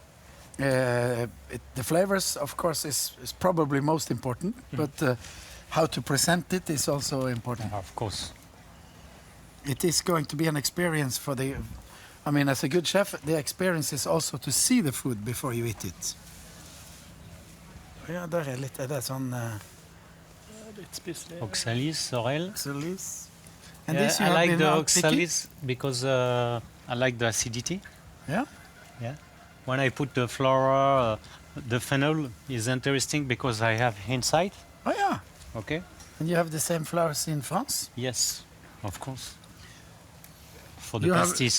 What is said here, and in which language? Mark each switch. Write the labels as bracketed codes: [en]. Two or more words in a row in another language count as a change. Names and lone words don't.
[en] The flavors, of course, is probably most important, but how to present it is also important. Of course. It is going to be an experience for the. I mean, as a good chef, the experience is also to see the food before you eat it. [no] Ja, der litt. Det sånn. [en] Oxalis, sorrel. Oxalis. And this I like the oxalis because I like the acidity. Yeah. Yeah. When I put the flour, the fennel is interesting because I have inside. Oh yeah. Okay. And you have the same flowers in France? Yes, of course. For the pastis.